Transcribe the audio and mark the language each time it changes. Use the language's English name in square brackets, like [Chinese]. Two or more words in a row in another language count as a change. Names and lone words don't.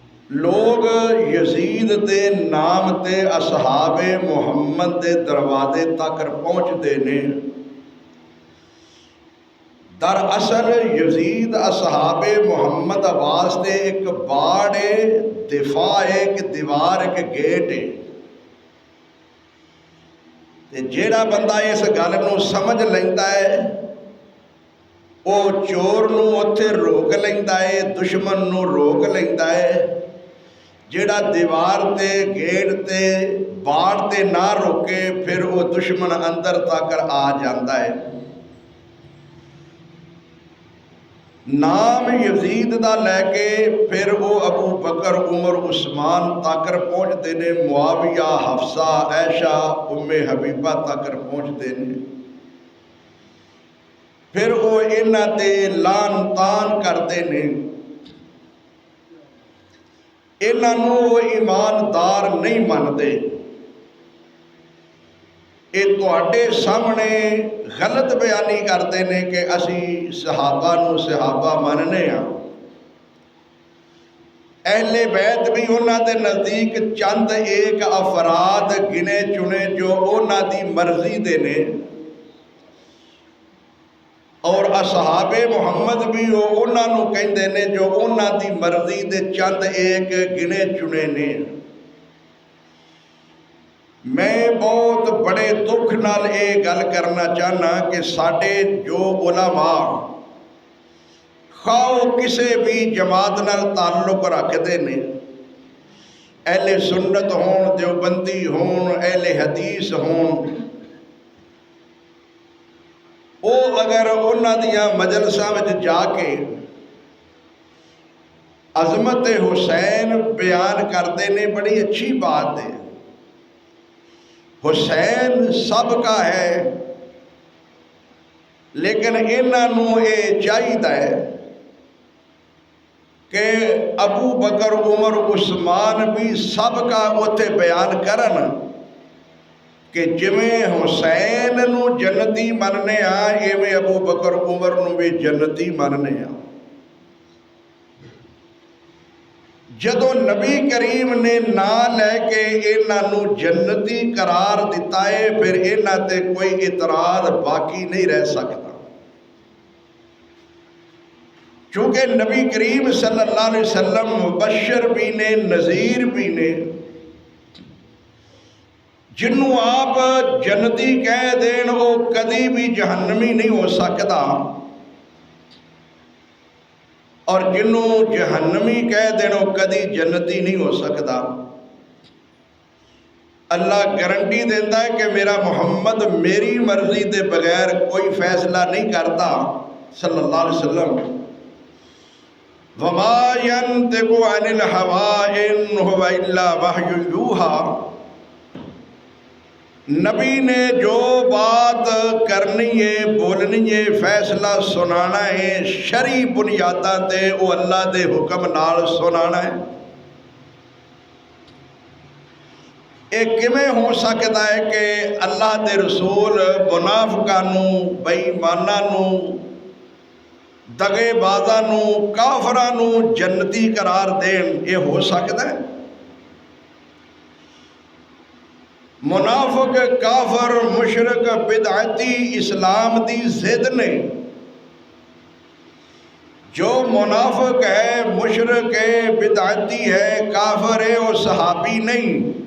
[Punjabi] لوگ یزید دے نام تے اصحاب محمد دے دروازے تک پہنچتے ہیں۔ دراصل یزید اصحاب محمد واسطے ایک باڑ ہے، دفاع ہے، ایک دیوار، ایک گیٹ ہے۔ تے جیڑا بندہ اس گل نو سمجھ لیندا ہے وہ چور نو اتھے روک لیندا ہے، دشمن نو روک لیندا ہے۔ جیڑا دیوار تے گیٹ تے باڑ تے نہ روکے پھر وہ دشمن اندر تک آ جاندا ہے۔ نام یزید دا لے کے پھر وہ ابو بکر عمر عثمان تک پہنچتے ہیں، معاویہ حفصہ عائشہ ام حبیبہ تک پہنچتے ہیں۔ پھر وہ انہاں تے لان تان کرتے ہیں، انہاں نو وہ ایماندار نہیں مانتے۔ یہ تواڈے سامنے غلط بیانی کرتے ہیں کہ اسی صحابہ نو صحابہ ماننے ہاں۔ اہل بیت بھی انہاں دے نزدیک چند ایک افراد گنے چنے جو انہاں دی مرضی دے نے، اور اصحاب محمد بھی وہ انہاں نو کہندے نے جو انہاں دی مرضی دے چند ایک گنے چنے نے۔ میں بہت بڑے دکھ نال یہ گل کرنا چاہنا کہ ساڈے جو علماء خواہ کسے بھی جماعت نال تعلق رکھتے ہیں، اہل سنت ہون، دیوبندی ہون، اہل حدیث ہون، وہ اگر انہاں دیاں مجلساں وچ جا کے عظمت حسین بیان کرتے ہیں، بڑی اچھی بات ہے۔ حسین سب کا ہے، لیکن انہاں نو یہ چاہیے کہ ابو بکر عمر عثمان بھی سب کا اتھے بیان کرن کہ جویں حسین نو جنتی مننے ہاں ایویں ابو بکر عمر نو بھی جنتی مننے ہاں۔ جدو نبی کریم نے نا لے کے انہاں نو جنتی قرار دیتا ہے پھر انہاں تے کوئی اعتراض باقی نہیں رہ سکتا، چونکہ نبی کریم [Arabic] صلی اللہ علیہ وسلم [Punjabi] مبشر بھی نے، نذیر بھی نے، جنوں آپ جنتی کہہ دین وہ کدی بھی جہنمی نہیں ہو سکتا، اور جنوں جہنمی کہہ دینو کدی جنتی نہیں ہو سکتا۔ اللہ گارنٹی دیتا ہے کہ میرا محمد میری مرضی دے بغیر کوئی فیصلہ نہیں کرتا [Arabic] صلی اللہ علیہ وسلم۔ وَمَا يَنْطِقُ عَنِ الْهَوَىٰ إِنْ هُوَ إِلَّا وَحْيٌ يُوحَىٰ۔ [Punjabi] نبی نے جو بات کرنی ہے، بولنی ہے، فیصلہ سنانا ہے، شرعی بنیاداں تے وہ اللہ دے حکم نال سنانا ہے۔ ایک کیویں ہو سکتا ہے کہ اللہ دے رسول منافقاں نو، بے ایماناں نو، دغے بازاں نو، کافراں نو جنتی قرار دین؟ یہ ہو سکتا ہے؟ منافق، کافر، مشرک، بدعتی اسلام دی ضد نہیں۔ جو منافق ہے، مشرک ہے، بدعتی ہے، کافر ہے، وہ صحابی نہیں۔